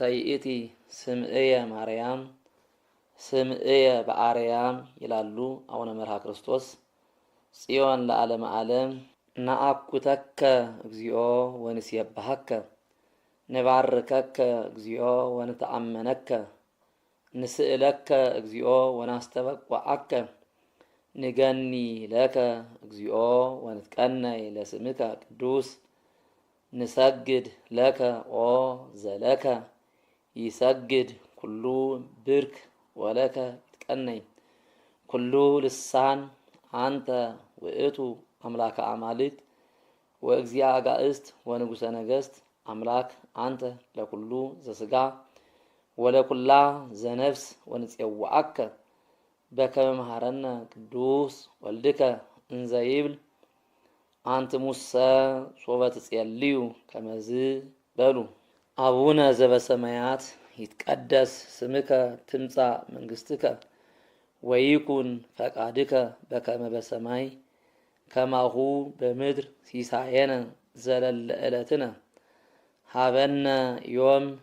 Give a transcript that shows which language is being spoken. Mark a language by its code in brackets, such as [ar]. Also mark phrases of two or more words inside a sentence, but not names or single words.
[gez] ይእቲ ስምዕየ ማርያም ስምዕየ በአርያም ይላሉ አቡነ መርሃ ክርስቶስ። ጽዮን ለዓለመ ዓለም ነአኩተከ እግዚኦ ወንሴብሐከ ንባርከከ እግዚኦ ወንተአመነከ ንስእለከ እግዚኦ ወናስተበቅዐከ ንገኒ ለከ እግዚኦ ወንትቀነይ ለስምከ ቅዱስ ንሰግድ ለከ ኦ ዘለከ ይሰግድ ኩሉ ብርክ ወለከ ይትቀነይ ኩሉ ልሳን አንተ ውእቱ አምላከ አማልክት ወእግዚአ አጋእዝት ወንጉሰ ነገስት አምላክ አንተ ለኩሉ ዘስጋ ወለኩላ ዘነፍስ ወንፄውዐከ በከመ መሃረነ ቅዱስ ወልድከ እንዘ ይብል አንትሙሰ ሶበ ትጼልዩ ከመዝ በሉ። አቡነ ዘበሰማያት ይትቀደስ ስምከ ትምጻእ መንግስትከ ወይኩን ፈቃድከ በከመ በሰማይ ከማሁ በምድር ሲሳየነ ዘለለ ዕለትነ ሀበነ ዮም